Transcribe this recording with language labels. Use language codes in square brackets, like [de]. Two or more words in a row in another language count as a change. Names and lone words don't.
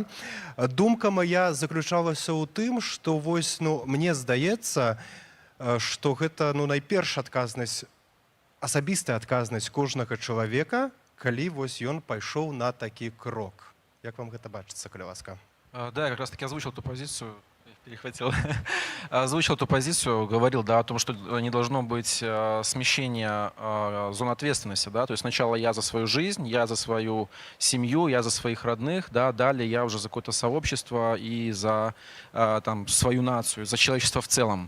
[be] Думка моя заключалася ў тым, што вось, ну, мне здаецца, што гэта, ну, найперш адказнасць, асабістая адказнасць кожнага чалавека, калі вось ён пайшоў на такі крок. Як вам гэта бачыцца, калі ласка? [ru] Да, я как раз таки озвучил ту позицию, перехватил, озвучил ту позицию, говорил, да, о том, что не должно быть смещения зон ответственности, да, то есть сначала я за свою жизнь, я за свою семью, я за своих родных, да, далее я уже за какое-то сообщество и за там свою нацию, за человечество в целом.